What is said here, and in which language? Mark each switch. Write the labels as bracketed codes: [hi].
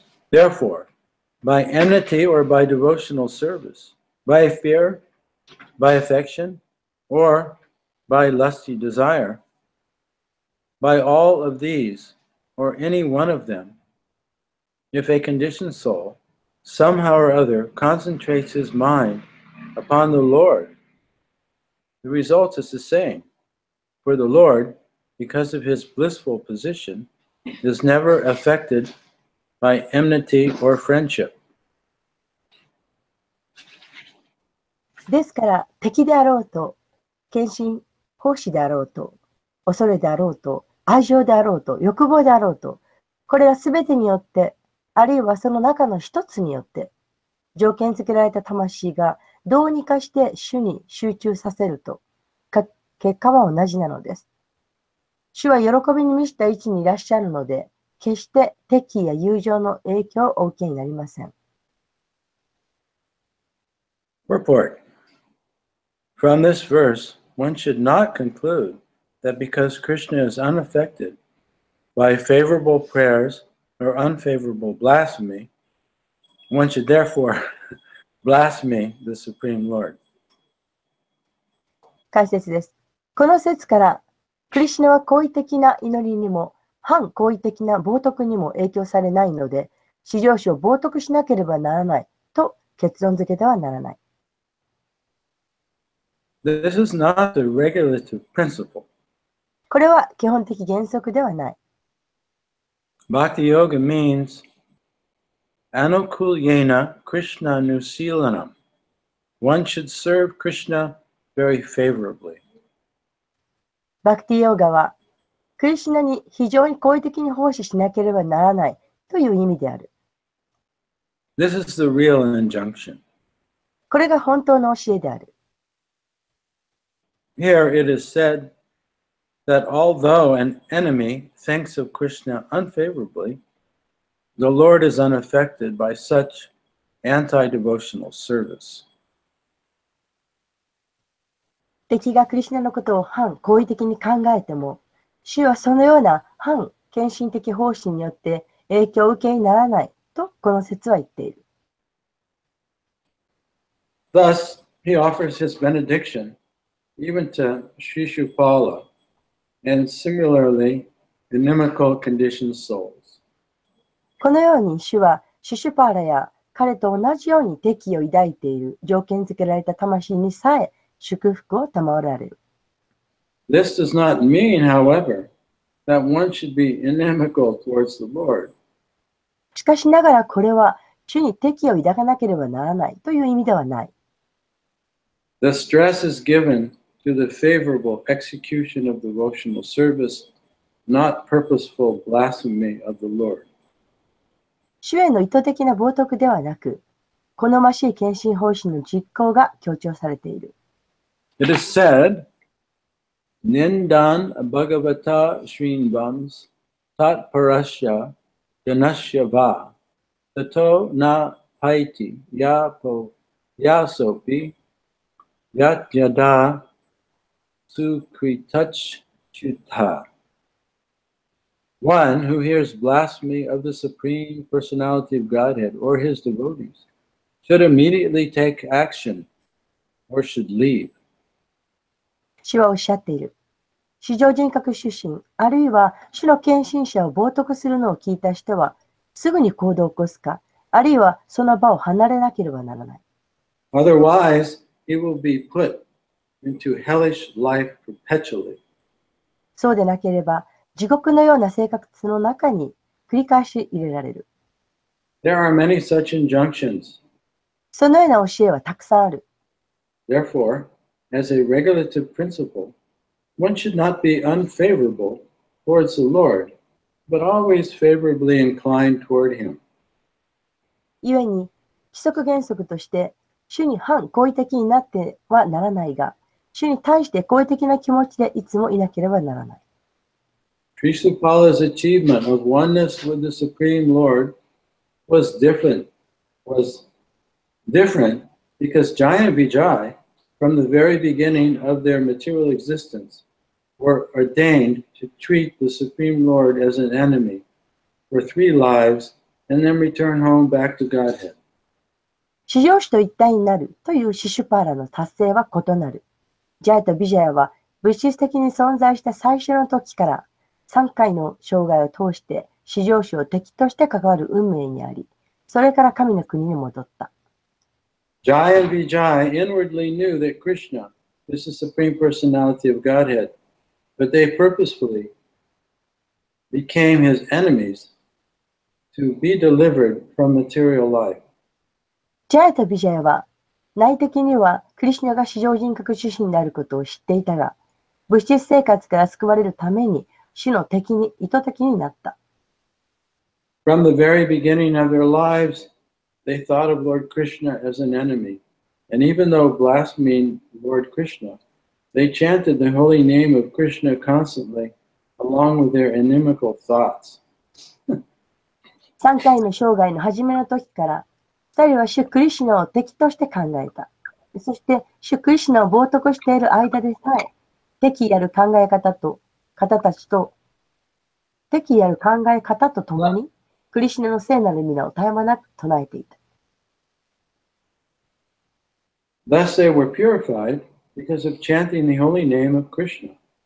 [en] Therefore, by enmity or by devotional service, by fear, by affection, or by lusty desire, by all of these, or any one of them, if a conditioned soul, somehow or other, concentrates his mind upon the Lord, the result is the same. For the Lord, because of his blissful position, is never affected by enmity or friendship. [ja] ですから、敵であろうと、献身、奉仕であろうと、恐れであろうと、愛情であろうと、欲望であろうと、これらすべてによって、あるいはその中の一つによって、条件付けられた魂がどうにかして主に集中させると、結果は同じなのです。主は喜びに満ちた位置にいらっしゃるので、決して敵意や友情の影響をお受けになりません。 [en] Report. From this verse, one should not conclude that because Krishna is unaffected by favorable prayers or unfavorable blasphemy, one should therefore blaspheme the Supreme Lord. [ja] 解説です。この説から、クリシュナは好意的な祈りにも、反好意的な冒涜にも影響されないので、至上主を冒涜しなければならないと結論付けてはならない。 [en] This is not the regulative principle. [ja] これは基本的原則ではない。 [en] Bhakti Yoga means [sa] anukulyena Krishna nusilanam. [en] One should serve Krishna very favorably. [ja] バクティヨーガは、クリシュナに非常に好意的に奉仕しなければならないという意味である。 [en] This is the real injunction. [ja] これが本当の教えである。 [en] Here it is said that although an enemy thinks of Krishna unfavorably, the Lord is unaffected by such anti-devotional service. [ja] 敵がクリシュナのことを反好意的に考えても、主はそのような反献身的奉仕によって影響を受けにならないとこの説は言っている。 [en] Thus, he offers his benediction even to Shishupala and similarly inimical conditioned souls. [ja] このように主はシュシュパーラや彼と同じように敵意を抱いている条件付けられた魂にさえ祝福を賜られる。 [en] This does not mean, however, that one should be inimical towards the Lord. [ja] しかしながらこれは主に敵意を抱かなければならないという意味ではない。 [en] The stress is given to the favorable execution of devotional service, not purposeful blasphemy of the Lord. [ja] 主への意図的な冒涜ではなく、好ましい献身奉仕の実行が強調されている。 [en] It is said, [sa] Nindan Bhagavata Srinvams Tat Parasya Janasya Va Tato Na Paiti Yapo Yasopi Yat Yada Sukritach Chutha. [en] One who hears blasphemy of the Supreme Personality of Godhead or his devotees should immediately take action or should leave. [ja] 主はおっしゃっている。至上人格出身、あるいは主の献身者を冒涜するのを聞いた人は、すぐに行動を起こすか、あるいはその場を離れなければならない。 [en] Otherwise, he will be put into hellish life perpetually. [ja] そうでなければ、地獄のような生活の中に繰り返し入れられる。 [en] There are many such injunctions. [ja] そのような教えはたくさんある。 [en] Therefore, as a regulative principle, one should not be unfavorable towards the Lord, but always favorably inclined toward Him. [ja] 故に、規則原則として、主に反好意的になってはならないが、主に対して好意的な気持ちでいつもいなければならない。 [en] Trisupala's achievement of oneness with the Supreme Lord was different because Jaya and Vijay, from the very beginning of their material existence, were ordained to treat the Supreme Lord as an enemy for 3 lives and then return home back to Godhead. [ja] 至上主と一体になるというシシュパーラの達成は異なる。ジャヤとビジャヤは物質的に存在した最初の時から3回の生涯を通して至上主を敵として関わる運命にあり、それから神の国に戻った。 [en] Jaya and Vijay inwardly knew that Krishna is the Supreme Personality of Godhead, but they purposefully became his enemies to be delivered from material life. [ja] ジャヤとビジャヤは内的にはクリシュナが至上人格主神であることを知っていたが、物質生活から救われるために主の敵に意図的になった。 [en] From the very beginning of their lives, they thought of Lord Krishna as an enemy, and even though blaspheming Lord Krishna, they chanted the holy name of Krishna constantly, along with their inimical thoughts. [ja] 3回の生涯の初めの時から、2人は主クリシュナを敵として考えた。そして主クリシュナを冒涜している間でさえ、敵意ある考え方とともに、クリシュナの聖なる皆を絶え間なく唱えていた。 [en] Thus they were purified because of chanting the holy name of Krishna.